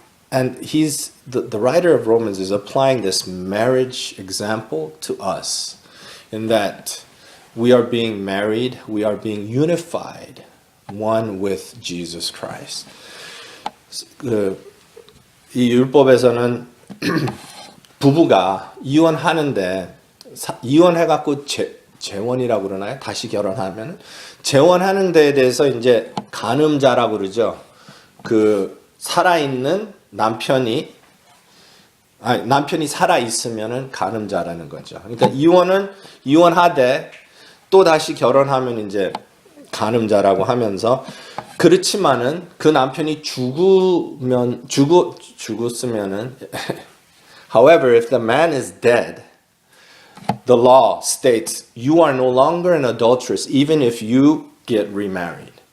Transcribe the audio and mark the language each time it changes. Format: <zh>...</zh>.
<en>And he's the writer of Romans is applying this marriage example to us in that we are being married, we are being unified, one with Jesus Christ.</en> <ko>이 율법에서는 부부가 이혼하는데 이혼해갖고 재혼이라고 그러나요? 다시 결혼하면 재혼하는 데에 대해서 이제 간음자라고 그러죠. 그 살아있는 남편이 살아 있으면은 간음자라는 거죠. 그러니까 이혼하되 또 다시 결혼하면 이제 간음자라고 하면서 그렇지만은 그 남편이 죽었으면은</ko> <en>however if the man is dead the law states you are no longer an adulteress even if you get remarried.</en>